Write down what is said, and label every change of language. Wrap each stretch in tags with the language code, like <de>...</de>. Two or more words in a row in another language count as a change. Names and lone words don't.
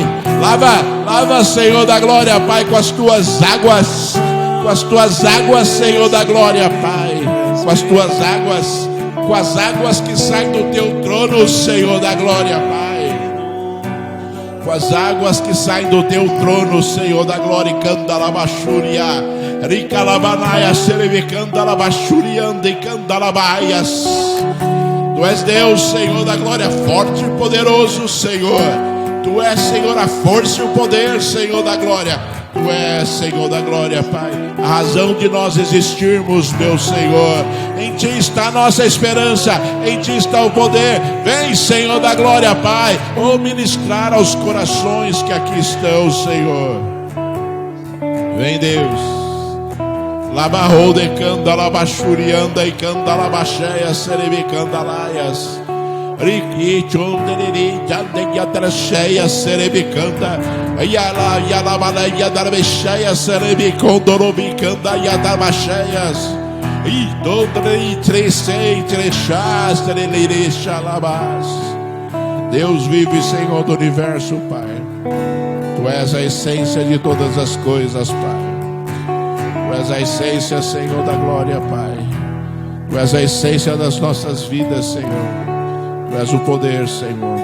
<pt>Lava, Senhor da glória, Pai, com as tuas águas, Senhor da glória, Pai, com as tuas águas. com as águas que saem do teu trono, Senhor da glória, Pai. Com as águas que saem do teu trono, Senhor da glória, candalabachúria, ricalabanaia, serebicandalabachurianda e candalabaias. Tu és Deus, Senhor da glória, forte e poderoso, Senhor. Tu és, Senhor, a força e o poder, Senhor da glória. Tu és, Senhor da glória, Pai, a razão de nós existirmos, meu Senhor. Em Ti está a nossa esperança, em Ti está o poder. Vem, Senhor da glória, Pai, ministrar aos corações que aqui estão, Senhor. Vem, Deus. Labarrou de candalabachurianda e candalabacheia, serebicandalaias. Riquichonderiri, jadegatracheia, serebicanda. Yala, yalabalaya, darbecheia, serebicondorobicanda, yadabacheias. E dondrei, trecei, trechás, terelirichalabás. Deus vive, Senhor do universo, Pai. Tu és a essência de todas as coisas, Pai. Tu és a essência, Senhor da glória, Pai. Tu és a essência das nossas vidas, Senhor. Tu és o poder, Senhor.</pt>